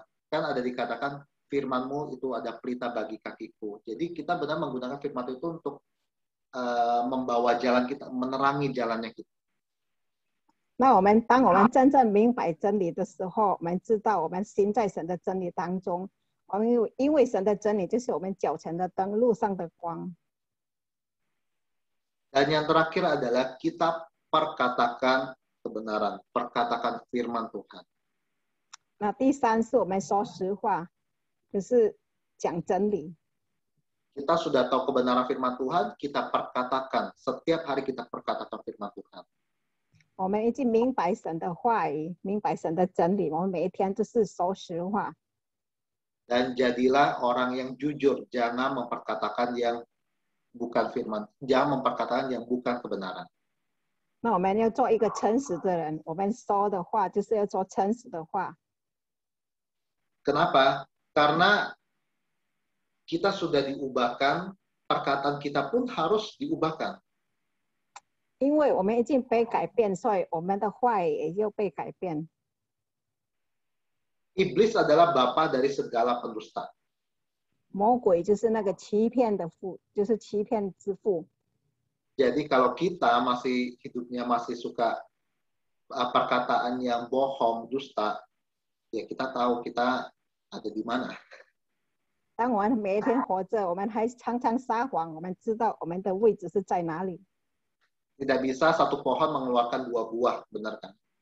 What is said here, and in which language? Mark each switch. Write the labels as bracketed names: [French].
[Indonesian] kan ada dikatakan firman-Mu itu ada pelita bagi kakiku. Jadi kita benar menggunakan firman itu untuk membawa jalan kita, menerangi jalannya kita. [Chinese] 那当我们真正明白真理的时候，我们知道我们行在神的真理当中。我们因为神的真理就是我们脚前的灯，路上的光。 [Indonesian] Dan yang terakhir adalah kita perkatakan kebenaran, perkatakan firman Tuhan. [Chinese] 那第三是我们说实话，就是讲真理。 [Indonesian] Kita sudah tahu kebenaran firman Tuhan, kita perkatakan. Setiap hari kita perkatakan firman Tuhan. [Chinese] 我们已经明白神的话语，明白神的真理，我们每一天就是说实话。 [Indonesian] Dan jadilah orang yang jujur, jangan memperkatakan yang bukan firman, jangan memperkatakan yang bukan kebenaran. [Chinese] 那我们要做一个诚实的人，我们说的话就是要说诚实的话。 [Indonesian] Kenapa? Karena kita sudah diubahkan, perkataan kita pun harus diubahkan. [Chinese] 因为我们已经被改变，所以我们的话语也要被改变。 [Indonesian] Iblis adalah bapa dari segala pendusta. [Chinese] 魔鬼就是那个欺骗的父，就是欺骗之父。 [Indonesian] Jadi kalau kita masih hidupnya masih suka perkataan yang bohong, dusta, ya kita tahu kita ada di mana. [Chinese] 当我们每一天活着，我们还常常撒谎，我们知道我们的位置是在哪里。 [Indonesian] Tidak bisa satu pohon mengeluarkan dua buah, benar kan?